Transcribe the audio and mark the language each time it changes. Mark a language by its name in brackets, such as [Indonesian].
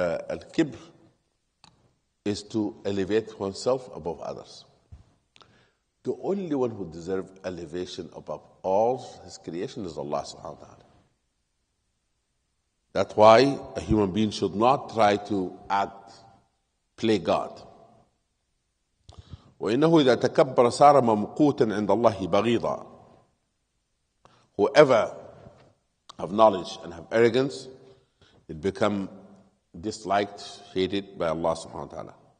[English] الكبر is to elevate oneself above others. The only one who deserves elevation above all his creation is Allah subhanahu wa ta'ala. That's why a human being should not try to play God. [Arabic] وإنه إذا تكبر صار ممقوتا عند الله بغيضا. [English] Whoever have knowledge and have arrogance, it become disliked, hated by Allah subhanahu wa ta'ala.